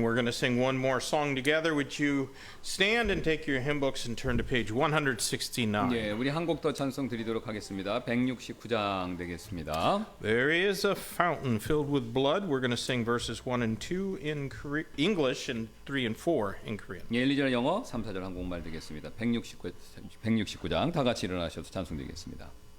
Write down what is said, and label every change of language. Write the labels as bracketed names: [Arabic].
[English] We're going to sing one more song together. Would you stand and take your hymn books and turn to page 169? [Korean] 예, 우리 한 곡 더 찬송 드리도록 하겠습니다. 169장 되겠습니다. [English] There is a fountain filled with blood. We're going to sing verses 1 and 2 in English and 3 and 4 in Korean. [Korean] 예, 1, 2절 영어, 3, 4절 한국말 되겠습니다. 169장 다 같이 일어나셔서 찬송 드리겠습니다.